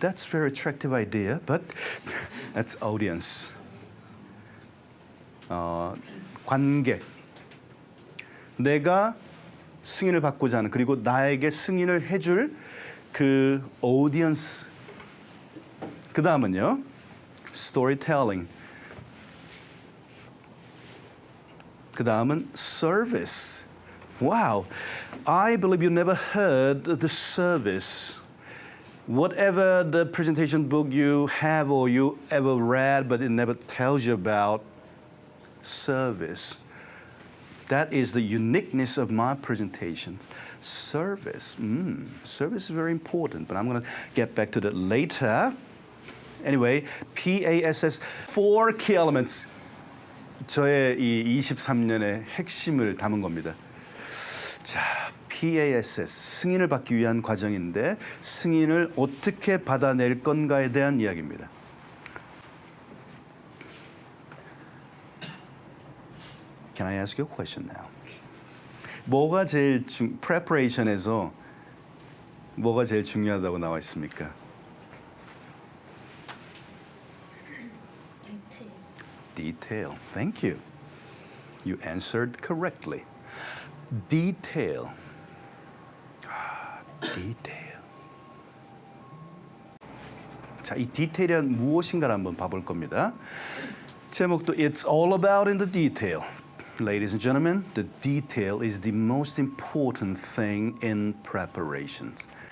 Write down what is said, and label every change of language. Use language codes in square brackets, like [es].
[en] That's very attractive idea, but that's audience. [ko] 관객. 내가 승인을 받고자 하는, 그리고 나에게 승인을 해줄 그 audience. 그 다음은요, storytelling. 그 다음은 service. [en] Wow, I believe you never heard the service. Whatever the presentation book you have or you ever read, but it never tells you about service. That is the uniqueness of my presentations. Service. Service is very important, but I'm going to get back to that later. Anyway, PASS, 4 key elements. [ko] 저의 이 23년의 핵심을 담은 겁니다. 자, PASS, 승인을 받기 위한 과정인데 승인을 어떻게 받아낼 건가에 대한 이야기입니다. [en] Can I ask you a question now? [ko] 뭐가 제일 preparation에서 뭐가 제일 중요하다고 나와 있습니까? [en] Detail. Thank you. You answered correctly. Detail. Detail. [ko] 자, 이 디테일은 무엇인가를 한번 봐볼 겁니다. [en] 제목도 It's all about in the detail. Ladies and gentlemen, the detail is the most important thing in preparations.